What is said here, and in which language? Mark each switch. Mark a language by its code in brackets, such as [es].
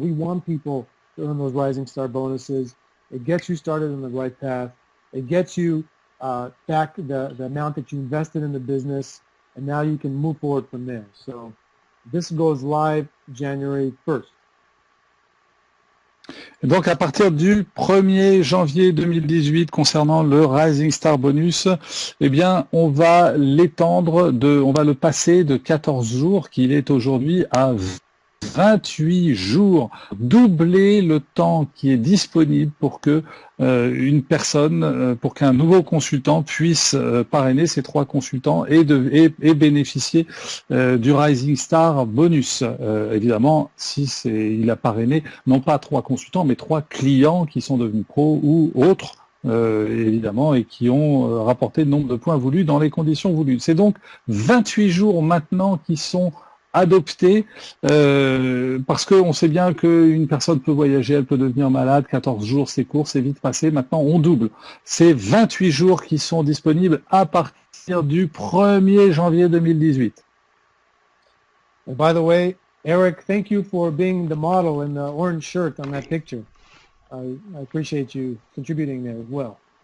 [en] We want people to earn those Rising Star bonuses. It gets you started on the right path. It gets you back the amount that you invested in the business, and now you can move forward from there. So this goes live January 1st. [fr] Donc à partir du 1er janvier 2018, concernant le Rising Star bonus, eh bien on va on va le passer de 14 jours qu'il est aujourd'hui à 28 jours, doubler le temps qui est disponible pour que une personne, pour qu'un nouveau consultant puisse parrainer ces 3 consultants et bénéficier du Rising Star bonus. Évidemment, si il a parrainé non pas 3 consultants, mais 3 clients qui sont devenus pros ou autres. Évidemment, et qui ont rapporté le nombre de points voulus dans les conditions voulues. C'est donc 28 jours maintenant qui sont adoptés parce qu'on sait bien qu'une personne peut voyager, elle peut devenir malade, 14 jours c'est court, c'est vite passé, maintenant on double. C'est 28 jours qui sont disponibles à partir du 1er janvier 2018. [en] And by the way, Eric, thank you for being the model in the orange shirt on that picture. I appreciate you contributing there as well.